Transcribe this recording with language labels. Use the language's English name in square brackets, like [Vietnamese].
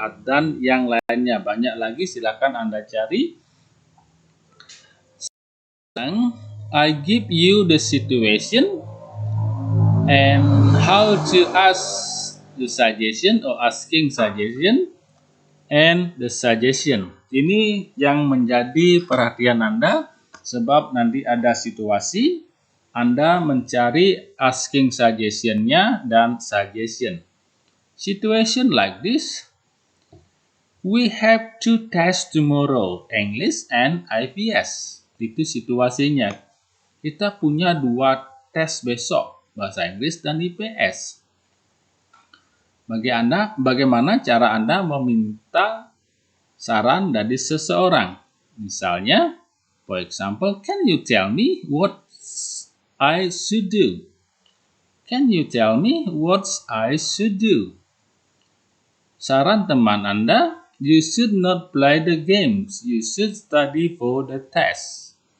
[Indonesian] Dan yang lainnya. Banyak lagi, silakan Anda cari. [English] I give you the situation and how to ask the suggestion or asking suggestion and the suggestion. [Indonesian] Ini yang menjadi perhatian Anda sebab nanti ada situasi Anda mencari asking suggestion-nya dan suggestion. [English] Situation like this. We have 2 tests tomorrow, English and IPS. [Indonesian] Itu situasinya. Kita punya 2 tes besok, bahasa Inggris dan IPS. Bagaimana cara Anda meminta saran dari seseorang? Misalnya, [English] for example, can you tell me what I should do? Can you tell me what I should do? [Indonesian] Saran teman Anda, [English] you should not play the games. You should study for the test.